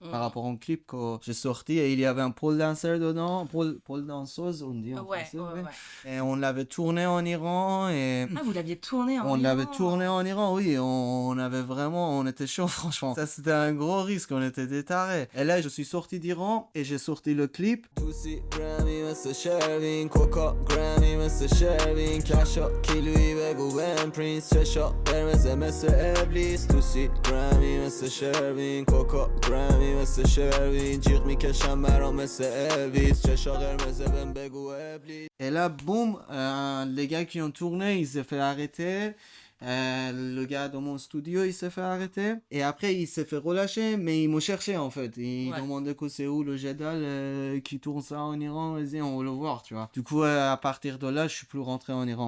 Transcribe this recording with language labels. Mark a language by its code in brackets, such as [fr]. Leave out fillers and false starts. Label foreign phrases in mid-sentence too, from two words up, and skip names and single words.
[fr] Par rapport au clip que j'ai sorti, et il y avait un [en] pole dancer [fr] dedans, pole danseuse, on dit en Ouais, français. ouais, Ouais. ouais. Et on l'avait tourné en Iran, et Ah, vous l'aviez tourné en on Iran. l'avait tourné en Iran, oui, on avait vraiment, on était chaud, franchement. Ça, c'était un gros risque, on était des tarés. Et là, je suis sorti d'Iran, et j'ai sorti le clip. [fa] Lucy Grammy مثل شروین کوکا گرامی مثل شروین کشا کیلویی بگو بهم پرینس چشا قرمز مثل ابلیس توسی گرامی مثل شروین کوکا گرامی مثل شروین جیغ میکشم برام مثل الویس چشا قرمز بهم بگو ابلیس. [fr] Et là, boum, les gars qui ont tourné, ils s'est fait arrêter. Le gars de mon studio, il s'est fait arrêter. Et après, il s'est fait relâcher, mais ils m'ont cherché en fait. Ils Ouais. demandaient que c'est où le Jedal qui tourne ça en Iran. Vas-y, on veut le voir, tu vois. Du coup, à partir de là, je suis plus rentré en Iran.